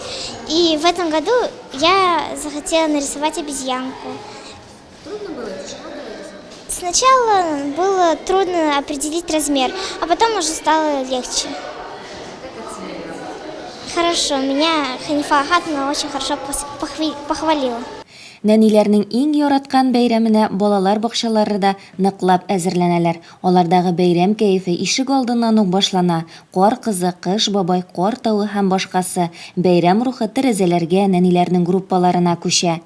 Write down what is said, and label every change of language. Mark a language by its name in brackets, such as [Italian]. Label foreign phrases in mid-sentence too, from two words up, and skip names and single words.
[Russian] И в этом году я захотела нарисовать обезьянку. Сначала было трудно определить размер, а потом уже стало легче. Хорошо, меня Ханифа Ахатовна очень хорошо похвалила. [Tatar] Нәниләрнең иң яраткан бәйрәменә балалар бакчалары да ныклап әзерләнәләр. Алардагы бәйрәм кәефе ишек алдыннан ук башлана. Кар кызы, кыш бабай, кар тавы һәм башкасы. Бәйрәм рухы тәрәзәләргә, нәниләрнең группаларына күчә.